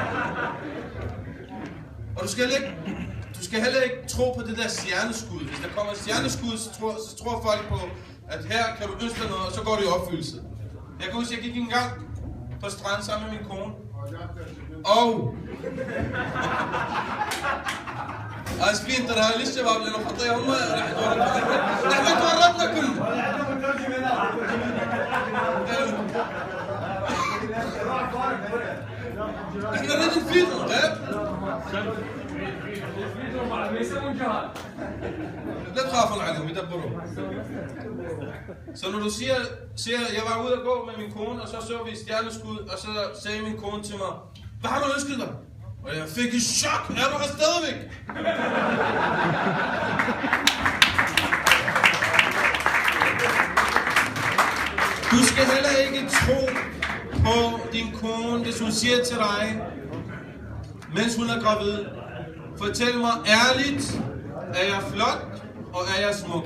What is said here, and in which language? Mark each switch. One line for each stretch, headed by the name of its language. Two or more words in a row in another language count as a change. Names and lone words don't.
Danish: Og du skal heller ikke tro på det der stjerneskud. Hvis der kommer et stjerneskud, så tror folk på, at her kan du ønske noget, og så går det i opfyldelse. Jeg kan huske, at jeg gik en gang på stranden sammen med min kone.
Arabic: Og اسفين ترى للشباب لانه خطيه هم راح نحن تورطنا كله. احنا نريد نفيدهم غير لا تخافوا عليهم يدبرون.
Danish: Så når du siger, jeg var ude at gå med min kone, og så vi stjerneskud, og så sagde min kone til mig, hvad har du ønsket dig? Og jeg fik et chok. Er du her stadigvæk? Du skal heller ikke tro på din kone, hvis hun siger til dig, mens hun er gravid, fortæl mig ærligt, er jeg flot, og er jeg smuk?